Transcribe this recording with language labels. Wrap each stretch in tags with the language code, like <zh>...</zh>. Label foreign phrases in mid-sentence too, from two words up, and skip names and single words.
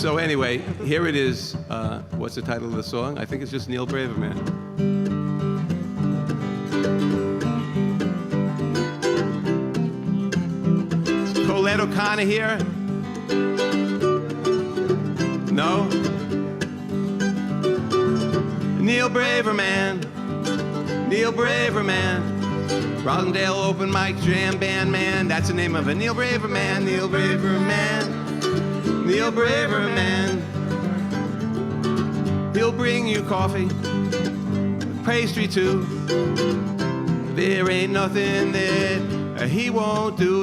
<en>So anyway, here it is. What's the title of the song? I think it's just Neal Braverman. Colette O'Connor here? No? Neal Braverman. Neal Braverman. Rosendale Open Mic Jam Band Man. That's the name of a Neal Braverman. Neal Braverman. Neal Braverman. He'll bring you coffee, pastry too. There ain't nothing that he won't do.</en>